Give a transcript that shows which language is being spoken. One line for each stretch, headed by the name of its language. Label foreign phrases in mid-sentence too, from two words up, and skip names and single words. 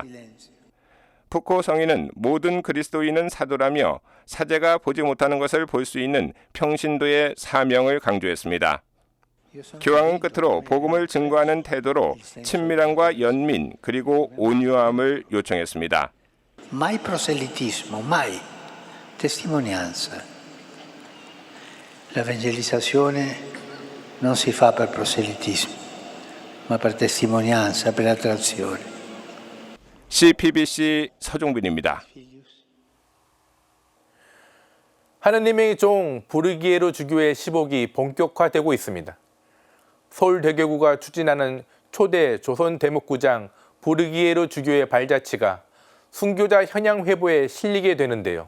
Korean: 푸코 성인은 모든 그리스도인은 사도라며 사제가 보지 못하는 것을 볼 수 있는 평신도의 사명을 강조했습니다. 교황은 끝으로 복음을 증거하는 태도로 친밀함과 연민 그리고 온유함을 요청했습니다.
Italian: Mai proselitismo, mai testimonianza. L'evangelizzazione non si fa per proselitismo, ma per testimonianza, per attrazione.
Korean: CPBC 서종빈입니다. 하느님의 종 부르기에르 주교의 시복이 본격화되고 있습니다. 서울대교구가 추진하는 초대 조선 대목구장 부르기에르 주교의 발자취가 순교자 현양 회보에 실리게 되는데요.